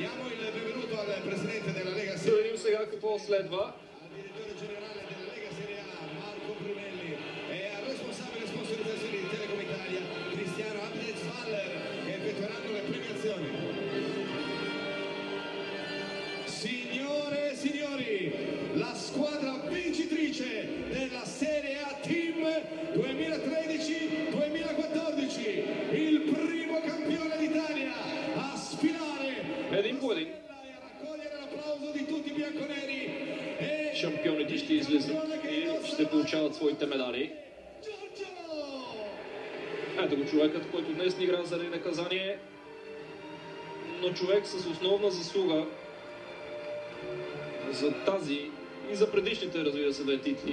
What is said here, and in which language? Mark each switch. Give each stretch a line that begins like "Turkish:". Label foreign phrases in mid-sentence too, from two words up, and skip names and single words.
Bulgarian: Да видим сега какво следва.
Italian: Signore e signori, la squadra vincitrice della Serie A Team 2013-2014, il primo campione d'Italia a sfilare
Bulgarian: Един по един. Шампионите ще излизат и ще получават своите медали. Ето го човекът, който днес не игра заради наказание, но човек с основна заслуга за тази и за предишните, разбира се, титли.